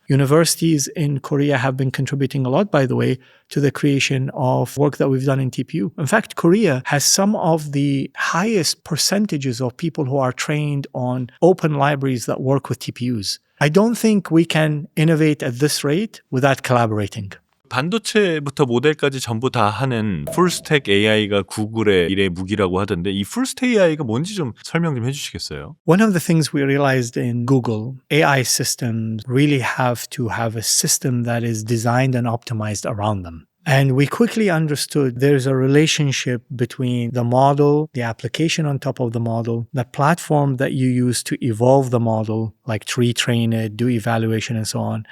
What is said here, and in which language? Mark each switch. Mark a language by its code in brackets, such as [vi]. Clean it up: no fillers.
[en] Universities in Korea have been contributing a lot, by the way, to the creation of work that we've done in TPU. In fact, Korea has some of the highest percentages of people who are trained on open libraries that work with TPUs. I don't think we can innovate at this rate without collaborating. [ko] 반도체부터 모델까지 전부 다 하는 풀스택 AI가 구글의 미래 무기라고 하던데 이 풀스택 AI가 뭔지 좀 설명 좀 해주시겠어요? [en] One of the things we realized in Google, AI systems really have to have a system that is designed and optimized around them. And we quickly understood there's a relationship between the model, the application on top of the model, the platform that you use to evolve the model, like to retrain it, do evaluation, and so on.